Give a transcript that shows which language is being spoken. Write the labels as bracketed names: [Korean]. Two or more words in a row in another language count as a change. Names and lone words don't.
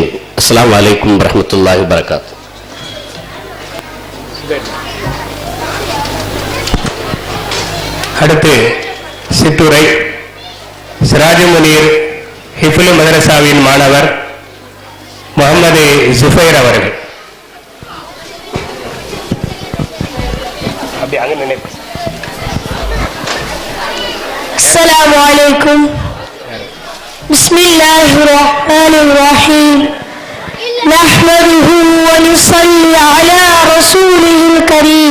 [Arabic] السلام عليكم ورحمة الله وبركاته. [Tamil] அடுத்து சிற்றுரை சிராஜ் முனீர் ஹிஃபுல் மதரசாவின் மாணவர் முகமது ஜுஃபைர் அவர்கள். [Arabic] السلام عليكم. بسم الله الرحمن الرحيم. نحمده ونصلي على رسوله الكريم.